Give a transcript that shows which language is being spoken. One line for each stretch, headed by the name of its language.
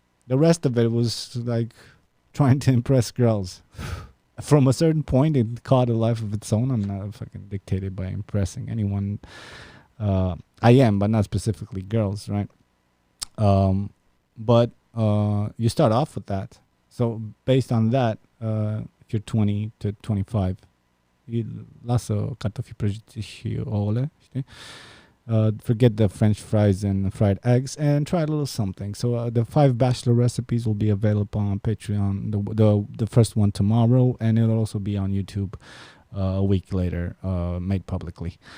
English: The rest of it was like trying to impress girls. From a certain point, it caught a life of its own. I'm not fucking dictated by impressing anyone. I am, but not specifically girls, right? But you start off with that. So based on that, if you're 20 to 25,
Romanian: lasă cartofi prăjiți și ouăle, știi?
English: Forget the French fries and fried eggs, and try a little something. So the 5 bachelor recipes will be available on Patreon. The first one tomorrow, and it'll also be on YouTube a week later, made publicly.